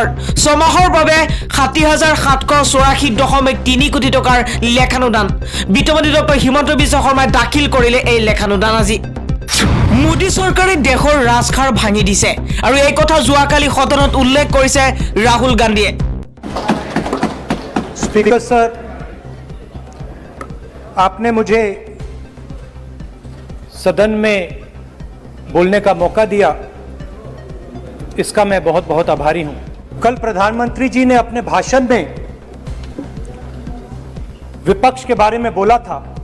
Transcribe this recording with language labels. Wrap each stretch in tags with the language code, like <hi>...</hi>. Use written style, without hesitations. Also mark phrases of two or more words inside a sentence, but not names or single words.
<as>ছমাহৰ বাবে ৬০,৭৮৪.৩ কোটি টকাৰ লেখানুদান। বিত্তমন্ত্ৰী ডক্টৰ হিমন্ত বিশ্ব শৰ্মাই দাখিল কৰিলে এই লেখানুদান আজি। মোদী চৰকাৰে দেশৰ ৰাজখাৰ ভাঙি দিছে আৰু এই কথা যোৱাকালি সদনত উল্লেখ কৰিছে ৰাহুল গান্ধীয়ে।</as> <hi>स्पीकर सर, आपने मुझे सदन में बोलने का मौका दिया, इसका मैं बहुत बहुत आभारी हूं। कल प्रधानमंत्री जी ने अपने भाषण में विपक्ष के बारे में बोला था</hi>